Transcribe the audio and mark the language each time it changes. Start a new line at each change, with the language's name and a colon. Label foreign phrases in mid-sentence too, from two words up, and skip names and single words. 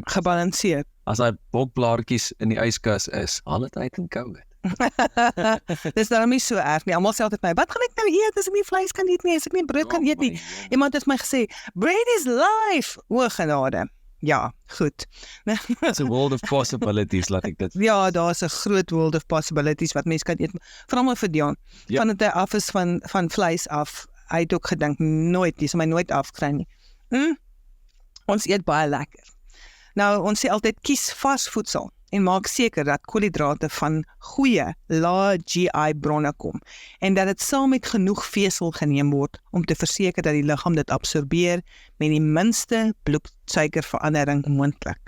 Afrikaans: Gebalanseerd. bokblaartjies in die yskas is, haal dit uit en kou dit. Dis daarom nie so erg nie. Almal sê altyd my, wat gaan ek nou eet as ek nie vleis kan eet nie, as ek nie brood kan eet nie. Iemand het my gesê,
English: bread is life.
Afrikaans: O genade. Ja, goed.
English: It's a world of possibilities,
Afrikaans: laat ek dit. Ja, daar's 'n groot
English: world of possibilities
Afrikaans: wat mense kan eet. Veral maar vir Dion. Ja. Van dit hy af is van vleis af. Hy het ook gedink nooit, dis my nooit afkry nie. Ons eet baie lekker. Nou, ons sê altyd kies vars voedsel en maak seker dat koolhidrate van goeie, lae GI bronne kom en dat dit saam met genoeg vesel geneem word om te verseker dat die liggaam dit absorbeer met die minste bloedsuikerverandering moontlik.